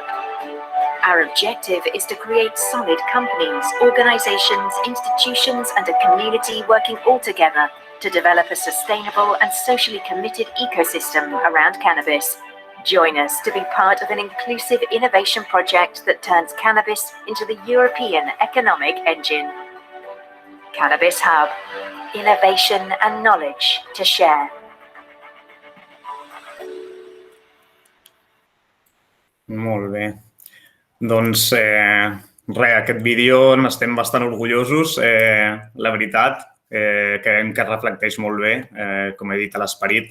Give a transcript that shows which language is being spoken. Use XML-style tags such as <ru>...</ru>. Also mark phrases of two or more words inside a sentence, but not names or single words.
<en>Our objective is to create solid companies, organizations, institutions and a community working all together to develop a sustainable and socially committed ecosystem around cannabis. Join us to be part of an inclusive innovation project that turns cannabis into the European economic engine. Cannabis Hub. Innovation and knowledge to share.</en> <ca>Molt bé. Doncs aquest vídeo n'estem bastant orgullosos, la veritat. Creiem que reflecteix molt bé, com he dit, l'esperit.</ca>